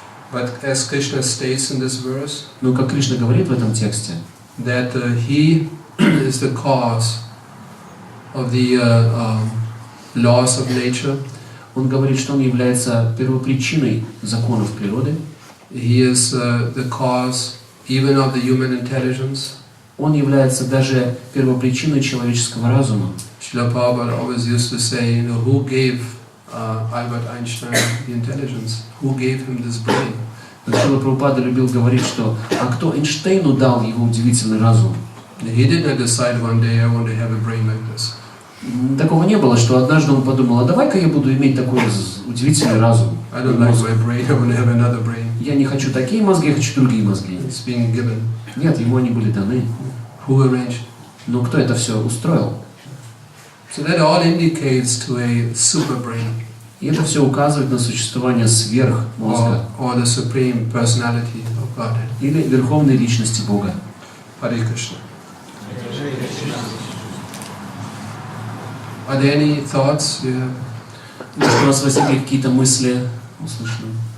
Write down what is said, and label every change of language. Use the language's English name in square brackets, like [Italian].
[English] But as Krishna states in this verse, [Russian] но как Кришна говорит в этом тексте, [English] that he is the cause of the laws of nature. [Russian] Он говорит, что он является первопричиной законов природы. [English] He is the cause even of the human intelligence. [Russian] Он является даже первопричиной человеческого разума. [English] Srila Prabhupada always used to say, who gave Albert Einstein the intelligence? Who gave him this brain? [Russian] Срила Прабхупада любил говорить, что а кто Эйнштейну дал его удивительный разум? [English] He did not decide one day, I want to have a brain like this. [Russian] Такого не было, что однажды он подумал, а давай-ка я буду иметь такой удивительный разум. [English] I don't like my brain, I want to have another brain. [Russian] Я не хочу такие мозги, я хочу другие мозги. [English] It's being given. [Russian] Нет, ему они были даны. [English] Who arranged? [Russian] Но кто это все устроил? [English] So that all indicates to a super brain. [Russian] И это все указывает на существование сверхмозга [English] or the Supreme Personality of Godhead. [Russian] или Верховной Личности Бога. [Sanskrit] Hare Krishna. [English] Are there any thoughts you have? [Russian] Может, у вас возникли какие-то мысли, услышаны?